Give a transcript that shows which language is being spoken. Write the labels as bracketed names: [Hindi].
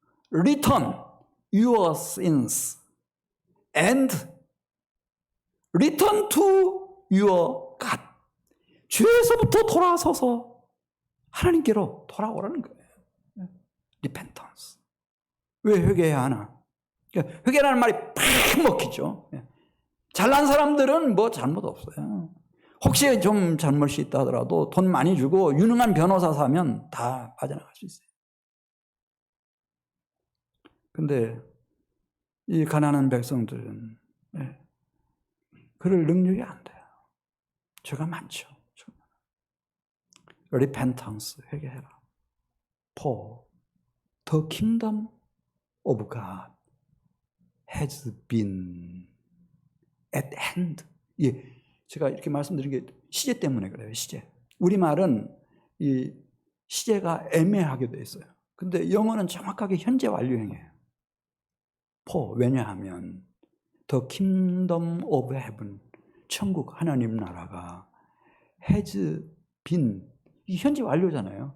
[English] Return your sins and return to your God. [Korean] 죄에서부터 돌아서서 하나님께로 돌아오라는 거예요. Repentance. 왜 회개해야 하나? 회개라는 말이 팍 먹히죠. 잘난 사람들은 뭐 잘못 없어요. 혹시 좀 잘못이 있다 하더라도 돈 많이 주고 유능한 변호사 사면 다 빠져나갈 수 있어요. 근데 이 가난한 백성들은 그럴 능력이 안 돼요. 죄가 많죠. Repentance, 회개해라. [English] For the kingdom of God has been at hand. [Korean] 제가 이렇게 말씀드린 게 시제 때문에 그래요. 시제. 우리말은 이 시제가 애매하게 돼 있어요. 근데 영어는 정확하게 현재 완료형이에요. for, 왜냐하면 [English] the kingdom of heaven, [Korean] 천국 하나님 나라가 [English] has been, [Korean] 이 현재 완료잖아요.